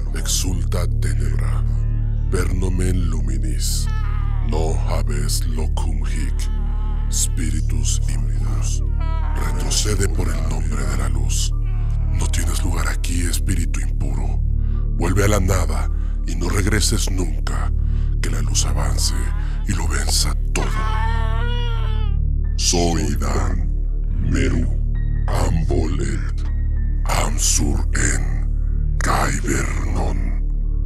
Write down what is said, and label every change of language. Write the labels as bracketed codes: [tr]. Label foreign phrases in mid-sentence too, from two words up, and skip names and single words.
[la] exulta tenebra, per nomen luminis, no habes locum hic, spiritus impuros. [es] Retrocede por el nombre de la luz. No tienes lugar aquí, espíritu impuro. Vuelve a la nada y no regreses nunca, que la luz avance y lo venza todo. Soy Dan, Meru, Ambolet, Amsur en, Kaivernon.